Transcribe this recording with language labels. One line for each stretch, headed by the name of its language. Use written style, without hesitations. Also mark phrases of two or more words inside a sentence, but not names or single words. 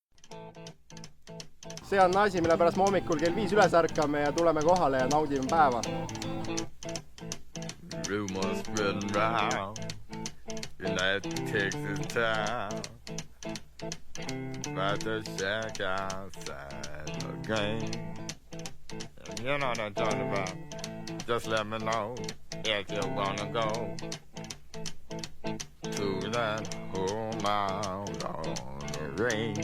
Estonian: see on asi, mille pärast me hommikul kell 5 üles ärkame ja tuleme kohale ja naudime päeva.
English: Rumors spreading round, United Texas town, about to shack outside the game. You know what I'm talking about. Just let me know if you wanna go to that home out on the range.